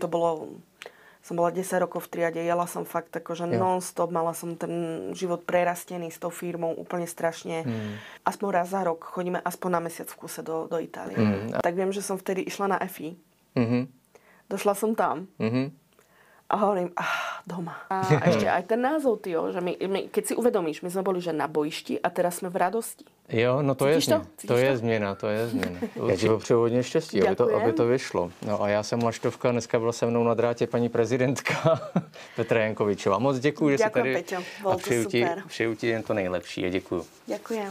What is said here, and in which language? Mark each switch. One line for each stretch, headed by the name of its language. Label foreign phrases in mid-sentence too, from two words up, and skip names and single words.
Slovak: Som bola 10 rokov v triade, jela som fakt akože non-stop, mala som ten život prerastený s tou firmou úplne strašne. Aspoň raz za rok chodíme aspoň na mesiac v kuse do Itálie. Tak viem, že som vtedy išla na FI. Došla som tam a hovorím, doma. A ešte aj ten názov, tyjo, že my, keď si uvedomíš, my sme boli že na bojišti a teraz jsme v radosti.
Czech: Jo, no to je změna. Já ti popřeju hodně štěstí, aby to vyšlo. No a já jsem Laštovka, dneska byla se mnou na drátě paní prezidentka Petra Jankovičová. Moc děkuji, že jsi tady. Peťo, bylo to super. Přeju ti jen to nejlepší a děkuju.
Slovak: Děkujem.